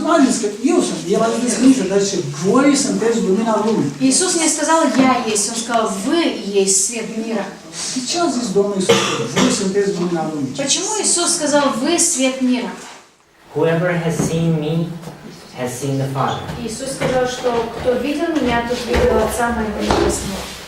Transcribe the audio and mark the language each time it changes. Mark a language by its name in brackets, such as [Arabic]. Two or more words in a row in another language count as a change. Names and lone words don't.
[Romanian] spuneți că eu sunt, el a zis niciodată, voi sunteți lumina lumii. [Russian] Иисус не сказал «я есть», Он сказал «вы есть свет мира». [Romanian] De ce a zis Domnul Iisus că voi sunteți lumina lumii? [Russian] Почему Иисус сказал «вы свет мира»? [English] Whoever has seen me has seen the Father. [Russian] Иисус сказал, что кто видел меня, тот видел Отца Моего Небесного.